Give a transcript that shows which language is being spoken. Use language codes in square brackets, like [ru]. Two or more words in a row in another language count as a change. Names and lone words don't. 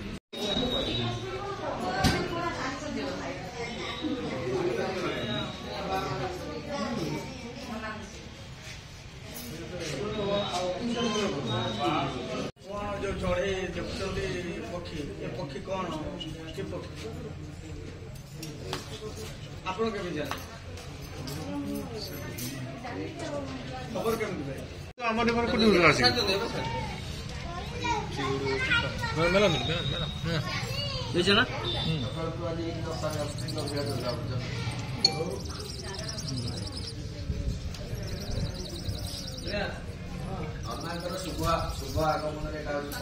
[or] କଣ ଯୋଉ ଚଢେଇ ଦେଖୁଛନ୍ତି ପକ୍ଷୀ, ଏ ପକ୍ଷୀ କଣ କି ପକ୍ଷୀ ଆପଣ କେମିତି ଜାଣିଲେ? ଖବର କେମିତି ପାଇଲେ? [bn] আমার এবার কোটি উড়ে আসে বুঝছো না? [or] ଶୁଭ ଆଗମନରେ ଏଟା